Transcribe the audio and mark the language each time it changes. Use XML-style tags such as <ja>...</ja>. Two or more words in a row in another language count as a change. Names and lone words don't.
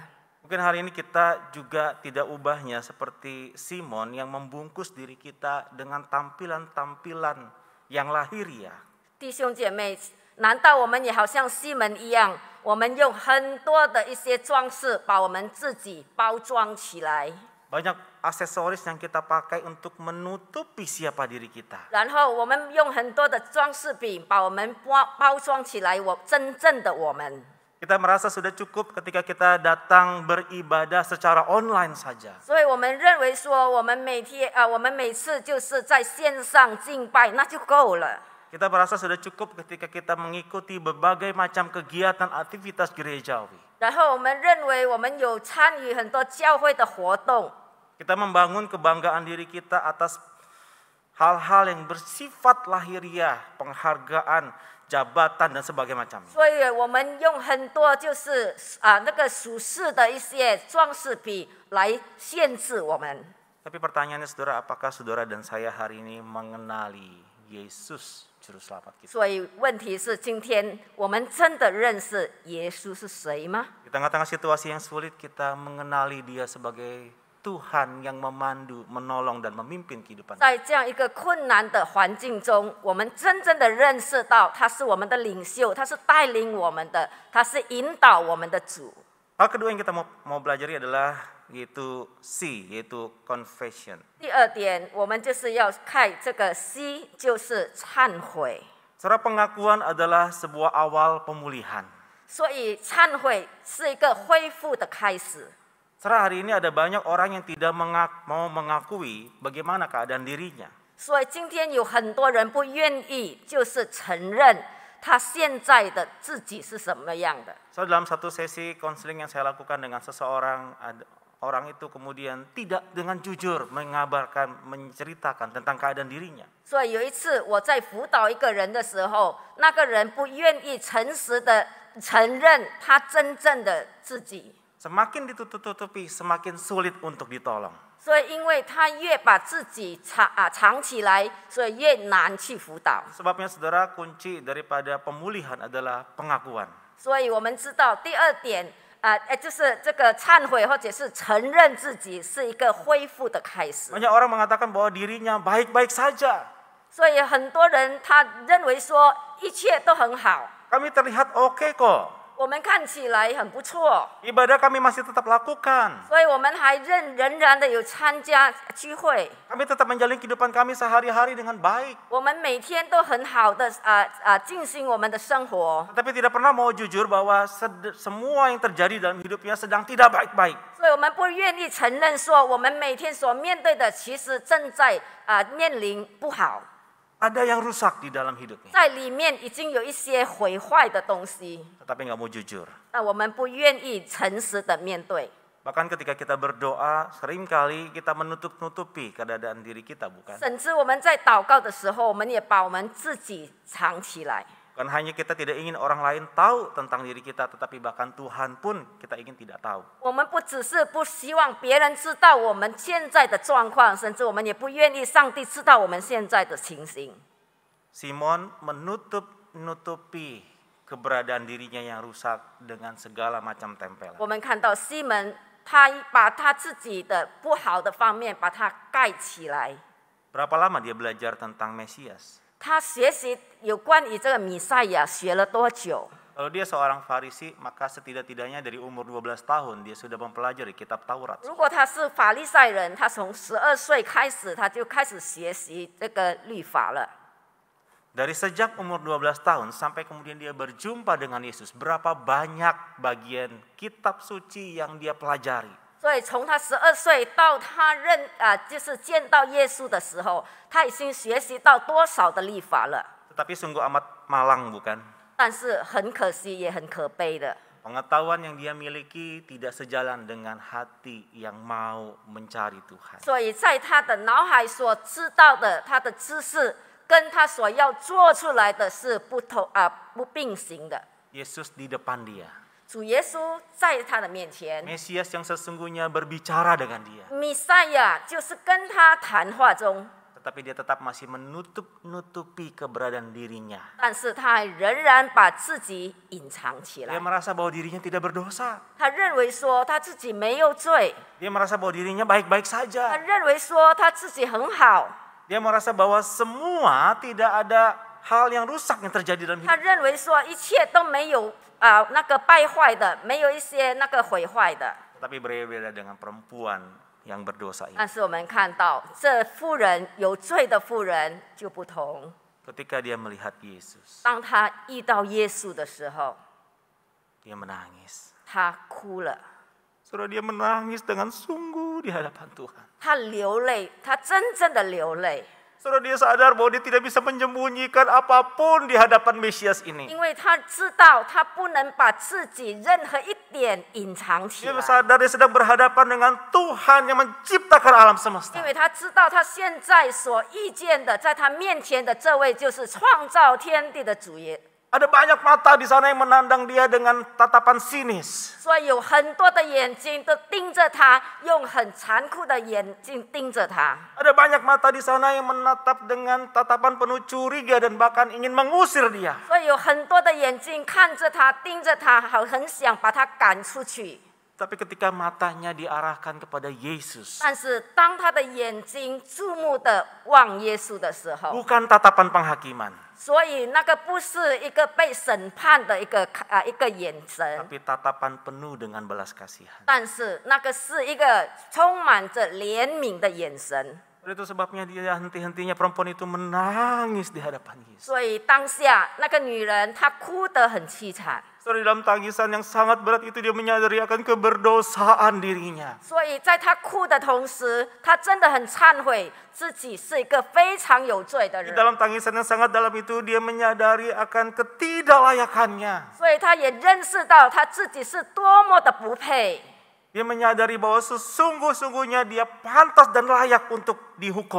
<id>Mungkin hari ini kita juga tidak ubahnya seperti Simon yang membungkus diri kita dengan tampilan-tampilan yang lahiriah.</id> <zh>弟兄姐妹，难道我们也好像西门一样，我们用很多的一些装饰把我们自己包装起来，</zh> <id>Banyak aksesoris yang kita pakai untuk menutupi siapa diri kita.</id> <zh>然后我们用很多的装饰品把我们包装起来，真正的我们。</zh> <id>Kita merasa sudah cukup ketika kita datang beribadah secara online saja.</id> <zh>所以我们认为说，我们每次就是在线上敬拜，那就够了。</zh> <id>Kita merasa sudah cukup ketika kita mengikuti berbagai macam kegiatan aktivitas gerejawi.</id> <zh>然后我们认为我们有参与很多教会的活动，</zh> <id>Kita membangun kebanggaan diri kita atas hal-hal yang bersifat lahiriah, penghargaan, jabatan dan sebagainya macam.</id> <zh>所以我们用很多就是那个属世的一些装饰品来限制我们。</zh> <id>Tapi pertanyaannya saudara, apakah saudara dan saya hari ini mengenali Yesus Juru Selamat kita?</id> <zh>所以问题是，今天我们真的认识耶稣是谁吗？</zh> <id>Di tengah-tengah situasi yang sulit, kita mengenali Dia sebagai Tuhan yang memandu, menolong dan memimpin kehidupan.</id> <zh>在这样一个困难的环境中，我们真正的认识到他是我们的领袖，他是带领我们的，他是引导我们的主。</zh> <id>Hal kedua yang kita mau pelajari adalah yaitu confession.</id> <zh>第二点，我们就是要看这个 C， 就是忏悔。</zh> <id>Saudara, pengakuan adalah sebuah awal pemulihan.</id> <zh>所以忏悔是一个恢复的开始。</zh> <id>Saudara, hari ini ada banyak orang yang tidak mau mengakui bagaimana keadaan dirinya.</id> <zh>所以今天有很多人不愿意，就是承认他现在的自己是什么样的。</zh> <id>Dalam satu sesi konseling yang saya lakukan dengan seseorang, orang itu kemudian tidak dengan jujur menceritakan tentang keadaan dirinya.</id> <zh>所以有一次我在辅导一个人的时候，那个人不愿意诚实的承认他真正的自己。</zh> <id>Semakin ditutup-tutupi, semakin sulit untuk ditolong.</id> <zh>所以因为他越把自己藏起来，所以越难去辅导。</zh> <id>Sebabnya saudara, kunci daripada pemulihan adalah pengakuan.</id> <zh>所以我们知道第二点，就是这个忏悔或者是承认自己是一个恢复的开始。</zh> <id>Banyak orang mengatakan bahwa dirinya baik-baik saja.</id> <zh>所以很多人他认为说一切都很好，</zh> <id>Kami terlihat oke kok.</id> <zh>我们看起来很不错，</zh> <id>Ibadah kami masih tetap lakukan.</id> <zh>所以我们还仍然的有参加聚会，</zh> <id>Kami tetap menjalin kehidupan kami sehari-hari dengan baik.</id> <zh>我们每天都很好的进行我们的生活，</zh> <id>Tapi tidak pernah mau jujur bahwa semua yang terjadi dalam hidupnya sedang tidak baik-baik.</id> <zh>所以我们不愿意承认说我们每天所面对的其实正在面临不好，</zh> <id>Ada yang rusak di dalam hidupnya.</id> <zh>在里面已经有一些毁坏的东西，</zh> <id>Tetapi nggak mau jujur.</id> <zh>那我们不愿意诚实的面对。</zh> <id>Bahkan ketika kita berdoa, seringkali kita menutup-nutupi keadaan diri kita, bukan?</id> <zh>甚至我们在祷告的时候，我们也把我们自己藏起来。</zh> <id>Bukan hanya kita tidak ingin orang lain tahu tentang diri kita, tetapi bahkan Tuhan pun kita ingin tidak tahu.</id> <zh>我们不只是不希望别人知道我们现在的状况，甚至我们也不愿意上帝知道我们现在的情形。</zh> <id>Simon menutup-nutupi keberadaan dirinya yang rusak dengan segala macam tempelan.</id> <zh>我们看到西门，他把他自己的不好的方面把它盖起来。</zh> <id>Berapa lama dia belajar tentang Mesias?</id> <zh>他学习有关于这个弥赛亚学了多久？</zh> <id>Kalau dia seorang Farisi, maka setidak-tidaknya dari umur 12 tahun dia sudah mempelajari kitab Taurat.</id> <zh>如果他是法利赛人，他从12岁开始，他就开始学习这个律法了。</zh> <id>Dari sejak umur 12 tahun sampai kemudian dia berjumpa dengan Yesus, berapa banyak bagian kitab suci yang dia pelajari.</id> <zh>所以从他12岁到他就是见到耶稣的时候，他已经学习到多少的律法了。</zh> <id>Tetapi sungguh amat malang bukan?</id> <zh>但是很可惜，也很可悲的，</zh> <id>Pengetahuan yang dia miliki tidak sejalan dengan hati yang mau mencari Tuhan.</id> <zh>所以在他的脑海所知道的，他的知识跟他所要做出来的是不并行的。</zh> <id>Yesus di depan dia.</id> <zh>主耶稣在他的面前，</zh> <id>Mesias yang sesungguhnya berbicara dengan dia.</id> <zh>弥赛亚就是跟他谈话中，</zh> <id>Tetapi dia tetap masih menutupi keberadaan dirinya.</id> <zh>但是他还仍然把自己隐藏起</zh> <id>Dia</id> <zh>来。</zh> <id>merasa bahwa dirinya tidak berdosa.</id> <zh>他认为说他自己没有罪，</zh> <id>Dia merasa bahwa dirinya baik-baik</id> <zh>他</zh> <id>saja.</id> <zh>认为说他自己很好，</zh> <id>Dia merasa bahwa semua tidak ada hal yang rusak yang terjadi dalam</id> <zh>他</zh> <id>hidup.</id> <zh>认为说一切都没有那个败坏的，没有一些那个毁坏的。</zh> <id>Tapi berbeda dengan perempuan yang berdosa ini.</id> <zh>但是我们看到这妇人有罪的妇人就不同，</zh> <id>Ketika dia melihat Yesus,</id> <zh>当他遇到耶稣的时候，</zh> <id>dia menangis.</id> <zh>他哭了，</zh> <id>Saudara, dia menangis dengan sungguh di hadapan Tuhan.</id> <zh>他流泪，他真正的流泪，</zh> <id>Saudara, dia sadar bahwa dia tidak bisa menyembunyikan apapun di hadapan Mesias ini.</id> <zh>因为他知道他不能把自己任何一点隐藏起</zh> <id>Dia</id> <zh>来，</zh> <id>sadar dia sedang berhadapan dengan Tuhan yang menciptakan alam semesta.</id> <zh>因为他知道他现在所遇见的，在他面前的这位就是创造天地的主耶。</zh> <id>Ada banyak mata di sana yang menandang dia dengan tatapan sinis.</id> <zh>所以有很多的眼睛都盯着他，用很残酷的眼睛盯着他。</zh> <id>Ada banyak mata di sana yang menatap dengan tatapan penuh curiga dan bahkan ingin mengusir dia.</id> <zh>所以有很多的眼睛看着他，盯着他，很想把他赶出去。</zh> <id>Tapi ketika matanya diarahkan kepada Yesus,</id> <zh>但是当他的眼睛注目的望耶稣的时候，</zh> <id>bukan tatapan penghakiman,</id> <zh>所以那个不是一个被审判的一个眼神，</zh> <id>tapi tatapan penuh dengan belas kasihan.</id> <zh>但是那个是一个充满着怜悯的眼神。</zh> <id>Itu sebabnya dia henti-hentinya perempuan itu menangis di hadapan Yesus.</id> <zh>所以当下那个女人她哭得很凄惨。</zh> <id>Saudara, dalam tangisan yang sangat berat itu dia menyadari akan keberdosaan dirinya.</id> <zh>所以在她哭的同时，她真的很忏悔自己是一个非常有罪的</zh> <id>Di</id> <zh>人。</zh> <id>dalam tangisan yang sangat dalam itu dia menyadari akan ketidaklayakannya.</id> <zh>所以她也认识到她自己是多么的不配。</zh> <id>Dia menyadari bahwa sesungguh-sungguhnya dia pantas dan layak untuk dihukum.</id>